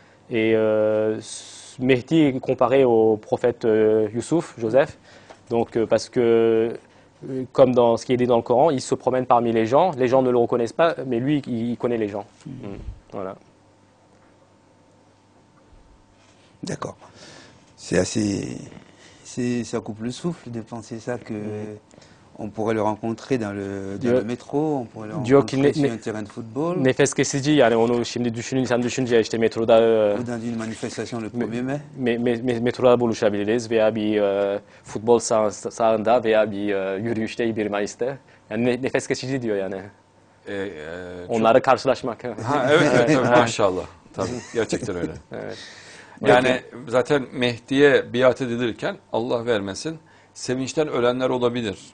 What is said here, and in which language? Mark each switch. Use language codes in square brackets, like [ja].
[fr] Et Mehdi est comparé au prophète Youssouf, Joseph, donc parce que comme dans ce qui est dit dans le Coran, il se promène parmi les gens ne le reconnaissent pas, mais lui, il connaît les gens. Voilà. D'accord. Ça coupe le souffle de penser ça que on pourrait le rencontrer dans le métro, on pourrait le rencontrer sur un terrain de football. [tr] Nefes kesici yani onu şimdi insan düşünce işte metroda [fr] ou dans une manifestation le 1er mai. [tr] Metroda buluşabiliriz veya bir futbol sahasında veya bir yürüyüşte 1 Mayıs'ta. Yani nefes kesici diyor yani. Onları karşılaşmak. Ha, evet tabii maşallah. Tabii gerçekten öyle. Evet. Yani zaten Mehdi'ye biat edilirken Allah vermesin sevinçten ölenler olabilir.